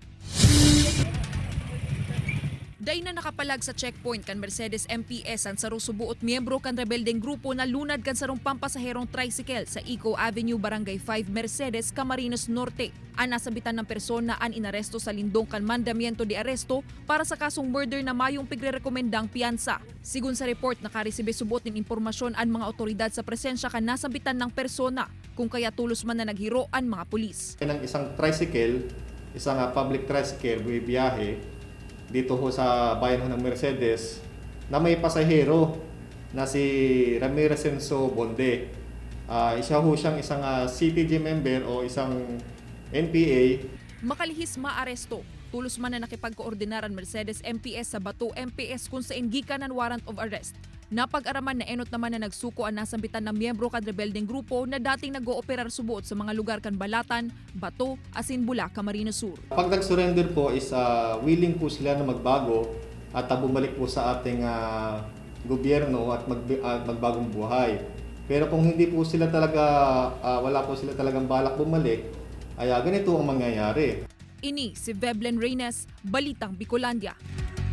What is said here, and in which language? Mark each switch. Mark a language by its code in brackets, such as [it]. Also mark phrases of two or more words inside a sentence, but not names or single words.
[bik] Day na nakapalag sa checkpoint kan Mercedes MPS ang sarong subuot miyembro kan rebeldeng grupo na lunad kan sarong pampasaherong tricycle sa Eco Avenue, Barangay 5, Mercedes, Camarines Norte. Ang nasabitan ng persona ang inaresto sa lindong kan [es] mandamiento de aresto [bik] para sa kasong murder na mayong pigre-rekomendang piyansa. Sigun sa report, nakaresibe subot ng impormasyon ang mga otoridad sa presensya kan nasabitan ng persona kung kaya tulos man na naghiro ang mga pulis. [tl] Ng isang tricycle, isang [en] public tricycle, [tl] biyahe dito ho sa bayan ho ng Mercedes na may pasahero na si Ramirez Enzo Bonde. Isa ho siyang isang CTG member o isang NPA. [bik] Makalihis maaresto. Tulos man na nakipagkoordinar ang Mercedes MPS sa Bato MPS kung sa gikan ng [en] warrant of arrest. [bik] Napag-araman na enot naman na nagsuko ang nasambitan ng miyembro kan rebeldeng grupo na dating nag-ooperar subuot sa mga lugar kan Balatan, Bato, Asinbula, Camarines Sur. [tl] Pag nag-surrender po [en] is willing [tl] po sila na magbago at bumalik po sa ating gobyerno at magbagong buhay. Pero kung hindi po sila talaga, wala po sila talagang balak bumalik, ay ganito ang mangyayari. [bik] Ini si Veblen Reynes, Balitang Bicolandia.